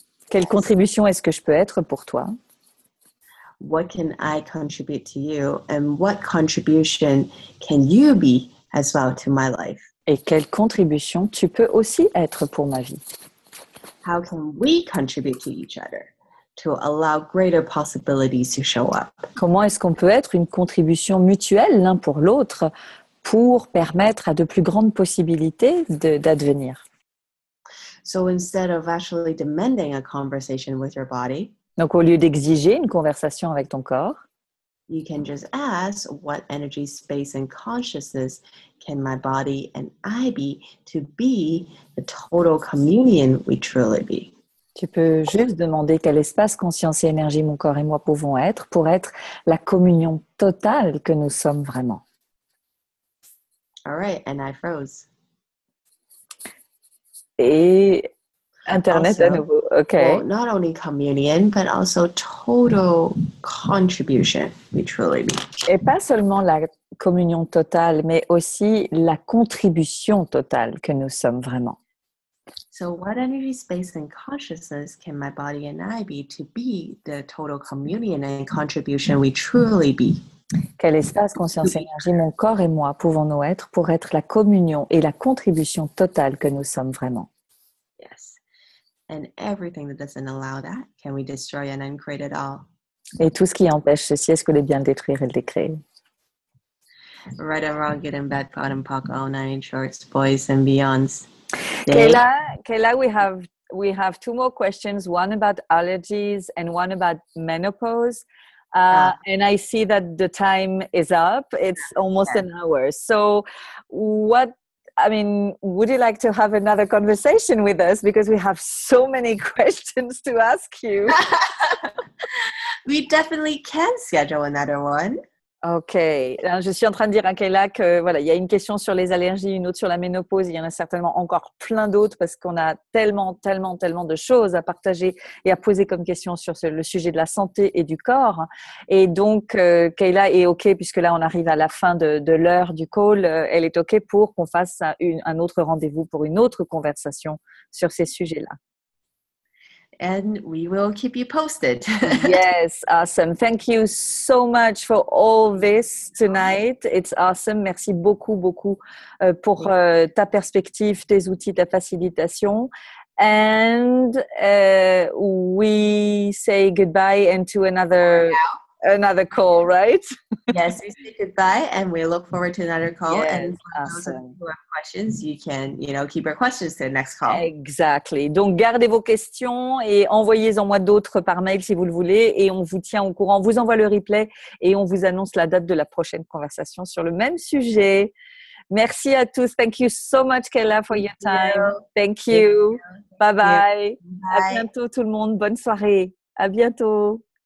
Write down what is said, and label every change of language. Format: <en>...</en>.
<fr>Quelle contribution est-ce que je peux être pour toi?</fr> <en>What can I contribute to you? And what contribution can you be as well to my life?</en> <fr>Et quelle contribution tu peux aussi être pour ma vie?</fr> <en>How can we contribute to each other to allow greater possibilities to show up?</en> <fr>Comment est-ce qu'on peut être une contribution mutuelle l'un pour l'autre pour permettre à de plus grandes possibilités d'advenir?</fr> <en>So instead of actually demanding a conversation with your body,</en> <fr>Donc, au lieu d'exiger une conversation avec ton corps,</fr> <en>you can just ask, what energy, space, and consciousness can my body and I be to be the total communion we truly be?</en> <fr>tu peux juste demander quel espace, conscience et énergie mon corps et moi pouvons être pour être la communion totale que nous sommes vraiment.</fr> <en>All right, and I froze.</en> <fr>Et Internet</fr> <en>Also,</en> <fr>à nouveau, ok.</fr> <en>Well, not only communion, but also total contribution we truly be.</en> <fr>Et pas seulement la communion totale, mais aussi la contribution totale que nous sommes vraiment.</fr> <en>So what energy, space, and consciousness can my body and I be to be the total communion and contribution we truly be?</en> <fr>Quel espace, conscience, énergie, mon corps et moi pouvons-nous être pour être la communion et la contribution totale que nous sommes vraiment?</fr> <en>Yes. And everything that doesn't allow that, can we destroy and uncreate it all? Et tout ce qui empêche ceci, est-ce que de bien le détruire et le décréer? Right and wrong, good and bad, POD and POC, all nine shorts, boys and beyonds. Kayla, we have two more questions, one about allergies and one about menopause. And I see that the time is up. It's almost an hour. So would you like to have another conversation with us? Because we have so many questions to ask you. We definitely can schedule another one. Ok.</en> <fr>Alors, je suis en train de dire à Kayla que voilà, il y a une question sur les allergies, une autre sur la ménopause. Il y en a certainement encore plein d'autres parce qu'on a tellement de choses à partager et à poser comme question sur le sujet de la santé et du corps. Et donc, Kayla est ok puisque là, on arrive à la fin de l'heure du call. Elle est ok pour qu'on fasse un autre rendez-vous pour une autre conversation sur ces sujets-là.</fr> <en>And we will keep you posted. Yes, awesome. Thank you so much for all this tonight. It's awesome.</en> <fr>Merci beaucoup pour ta perspective, tes outils, ta facilitation.</fr> <en>And we say goodbye and to another call, right? Yes, we say goodbye and we look forward to another call. Yes, and for those of you who have questions, you can, keep your questions to the next call. Exactly.</en> <fr>Donc, gardez vos questions et envoyez-en moi d'autres par mail si vous le voulez et on vous tient au courant. On vous envoie le replay et on vous annonce la date de la prochaine conversation sur le même sujet. Merci à tous.</fr> <en>Thank you so much, Kayla, for your time. Thank you. Bye-bye.</en> <fr>À bientôt, tout le monde. Bonne soirée. À bientôt.</fr>